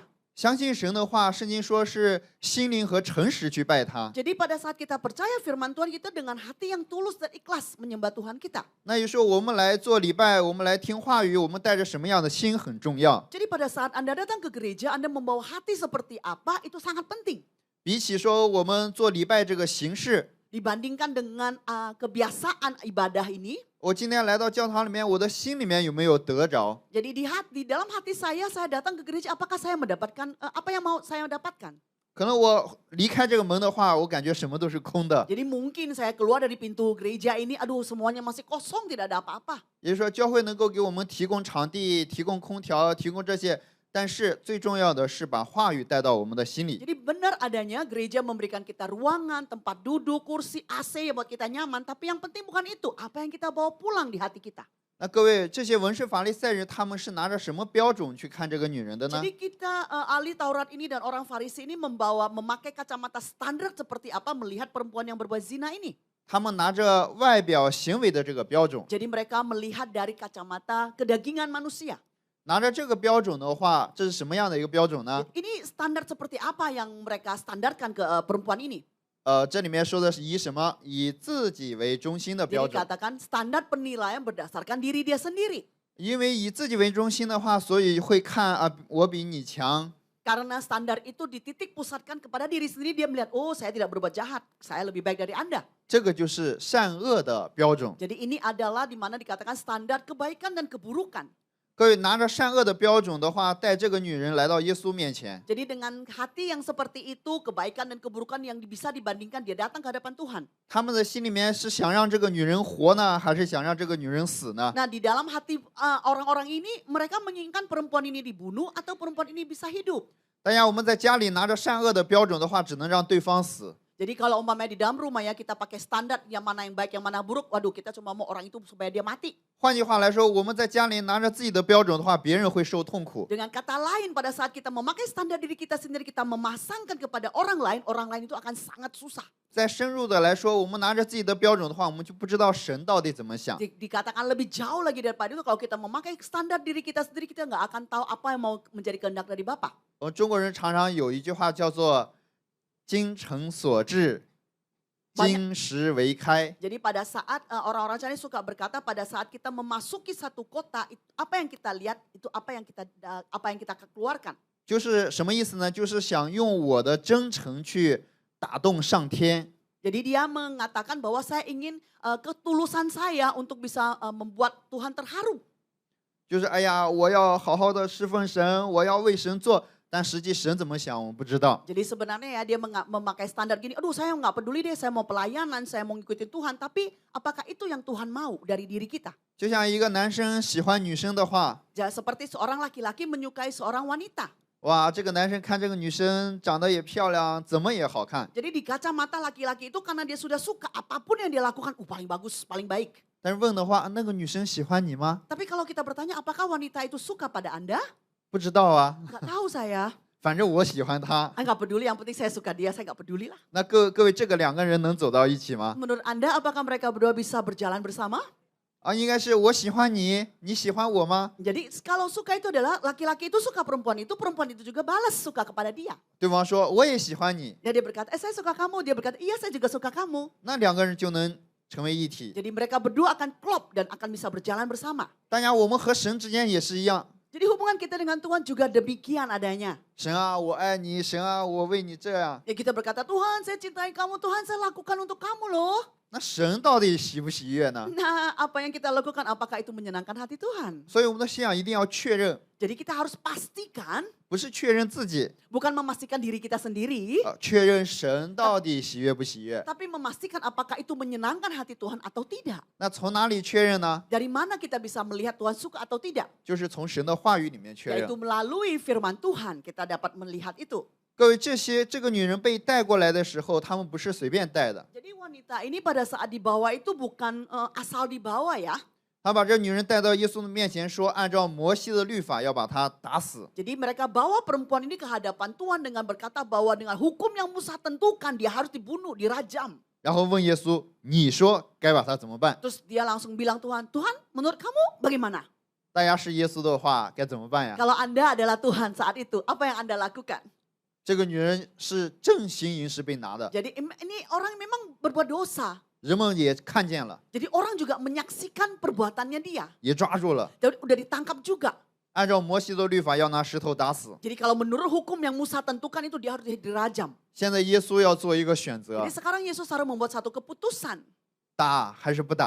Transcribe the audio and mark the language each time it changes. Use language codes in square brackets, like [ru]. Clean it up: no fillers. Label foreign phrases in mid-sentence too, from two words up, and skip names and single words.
[zh] 相信神的话，圣经说是心灵和诚实去拜他。 [id] Jadi pada saat kita percaya firman Tuhan, kita dengan hati yang tulus dan ikhlas menyembah Tuhan kita. [zh] 那有时候我们来做礼拜，我们来听话语，我们带着什么样的心很重要。 [id] Jadi pada saat Anda datang ke gereja, Anda membawa hati seperti apa, itu sangat penting. [zh] 比起说我们做礼拜这个形式， [id] Dibandingkan dengan kebiasaan ibadah ini, [zh] 我今天来到教堂里面，我的心里面有没有得着？ [id] jadi di dalam hati saya datang ke gereja, apakah saya mendapatkan apa yang mau saya dapatkan? [zh] 可能我离开这个门的话，我感觉什么都是空的。 [id] Jadi mungkin saya keluar dari pintu gereja ini, aduh semuanya masih kosong, tidak ada apa-apa. [zh] 也就是说，教会能够给我们提供场地、提供空调、提供这些，但是最重要的是把话语带到我们的心里。 [id] Jadi benar adanya gereja memberikan kita ruangan, tempat duduk, kursi, AC yang buat kita nyaman. Tapi yang penting bukan itu, apa yang kita bawa pulang di hati kita. [zh] 那各位，这些文士法利赛人他们是拿着什么标准去看这个女人的呢？ [id] Jadi kita ahli Taurat ini dan orang Farisi ini memakai kacamata standar seperti apa melihat perempuan yang berbuat zina ini. [zh] 他们拿着外表行为的这个标准， [id] Jadi mereka melihat dari kacamata kedagingan manusia. [zh] 拿着这个标准的话，这是什么样的一个标准呢？ [id] Ini standar seperti apa yang mereka standarkan ke perempuan ini? [zh] 这里面说的是以什么？以自己为中心的标 [id] Jadi [zh] 准。 [id] katakan standar penilaian berdasarkan diri dia sendiri. [zh] 因为以自己为中心的话，所以会看我比你强。 [id] Karena standar itu dititik pusatkan kepada diri sendiri, dia melihat, oh saya tidak berbuat jahat, saya lebih baik dari Anda. [zh] 这个就是善恶的标准。 [id] Jadi ini adalah di mana dikatakan standar kebaikan dan keburukan. [zh] 各位拿着善恶的标准的话，带这个女人来到耶稣面前。 [id] Jadi dengan hati yang seperti itu, kebaikan dan keburukan yang bisa dibandingkan, dia datang ke hadapan Tuhan. [zh] 他们的心里面是想让这个女人活呢，还是想让这个女人死呢？ [id] Nah di dalam hati orang-orang ini, mereka menginginkan perempuan ini dibunuh atau perempuan ini bisa hidup. [zh] 大家我们在家里拿着善恶的标准的话，只能让对方死。 [id] Jadi kalau umpamanya di dalam rumah ya kita pakai standar yang mana yang baik, yang mana buruk, waduh kita cuma mau orang itu supaya dia mati. [zh] 换句话来说，我们在家里拿着自己的标准的话，别人会受痛苦。 [id] Dengan kata lain pada saat kita memakai standar diri kita sendiri, kita memasangkan kepada orang lain itu akan sangat susah. [zh] 再深入的来说，我们拿着自己的标准的话，我们就不知道神到底怎么想。 [id] Dikatakan lebih jauh lagi daripada itu, kalau kita memakai standar diri kita sendiri, kita nggak akan tahu apa yang mau menjadi kehendak dari Bapa. [zh] 我们中国人常常有一句话叫做“精诚所至， [id] Banyak [zh] 金石为开 [id] Jadi pada saat orang-orang Chinese suka berkata pada saat kita memasuki satu kota, apa yang kita lihat itu apa yang kita keluarkan. ”， [zh] 就是什么意思呢？就是想用我的真诚去打动上天。 [id] Jadi dia mengatakan bahwa saya ingin ketulusan saya untuk bisa membuat Tuhan terharu. [zh] 就是哎呀，我要好好的侍奉神，我要为神做，但实际神怎么想，我们不知道。 [id] Jadi sebenarnya ya dia memakai standar gini, aduh saya nggak peduli deh, saya mau pelayanan, saya mau ngikutin Tuhan. Tapi apakah itu yang Tuhan mau dari diri kita? [zh] 就像一个男生喜欢女生的话， [id] Seperti seorang laki-laki menyukai seorang wanita. [zh] 哇，这个男生看这个女生长得也漂亮，怎么也好看。 [id] Jadi di kacamata laki-laki itu karena dia sudah suka apapun yang dia lakukan, paling bagus, paling baik. [zh] 但是问的话，那个女生喜欢你吗？ [id] Tapi kalau kita bertanya apakah wanita itu suka pada Anda? [zh] 不知道啊， [id] Nggak tahu saya. [zh] 反正我喜欢她。 [id] Nggak peduli, yang penting saya suka dia, saya nggak peduli lah. [zh] 那各位，这个两个人能走到一起吗？ [id] Menurut Anda apakah mereka berdua bisa berjalan bersama? [zh] 啊，应该是我喜欢你，你喜欢我吗？ [id] Jadi kalau suka itu adalah laki-laki itu suka perempuan itu juga balas suka kepada dia. [zh] 对方说我也喜欢你， [id] Dan dia berkata, saya suka kamu. Dia berkata, iya saya juga suka kamu. [zh] 那两个人就能成为一体。 [id] Jadi mereka berdua akan klop dan akan bisa berjalan bersama. [zh] 当然，我们和神之间也是一样。 [id] Jadi hubungan kita dengan Tuhan juga demikian adanya. [zh] 神啊，我爱你，神啊，我为你这样。 [id] Ya kita berkata, Tuhan saya cintai kamu, Tuhan saya lakukan untuk kamu loh. [zh] 那神到底喜不喜悦呢？ [id] Nah apa yang kita lakukan, apakah itu menyenangkan hati Tuhan? [zh] 所以我们的信仰一定要确认， [id] Jadi kita harus pastikan, [zh] 不是确认自己， [id] bukan memastikan diri kita sendiri, [zh] 确认神到底喜悦不喜悦。 [id] tapi memastikan apakah itu menyenangkan hati Tuhan atau tidak. [zh] 那从哪里确认呢？ [id] Dari mana kita bisa melihat Tuhan suka atau tidak? [zh] 就是从神的话语里面确认 [id] Yaitu。melalui firman Tuhan kita dapat melihat itu. [zh] 各位，这个女人被带过来的时候，他们不是随便带的， [id] Jadi wanita ini pada saat dibawa itu bukan asal dibawa ya. [zh] 他把这女人带到耶稣的面前说，按照摩西的律法要把她打死。 [id] Jadi mereka bawa perempuan ini ke hadapan Tuhan dengan berkata bahwa dengan hukum yang Musa tentukan dia harus dibunuh, dirajam. [zh] 然后问耶稣，你说该把她怎么办？ [id] Terus dia langsung bilang Tuhan, Tuhan menurut kamu bagaimana? [zh] 大家是耶稣的话，该怎么办呀？ [id] Kalau Anda adalah Tuhan saat itu, apa yang Anda lakukan? [zh] 这个女人是正行淫时被拿的， [id] Jadi ini orang memang berbuat dosa. [zh] 人们也看见了， [id] Jadi orang juga menyaksikan perbuatannya dia. [zh] 也抓住了。 [id] Jadi udah ditangkap juga. [zh] 按照摩西的律法，要拿石头打死。 [id] Jadi kalau menurut hukum yang Musa tentukan itu dia harus dirajam. [zh] 现在耶稣要做一个选择 [id] Jadi，sekarang Yesus harus membuat satu keputusan. [zh] 打还是不打？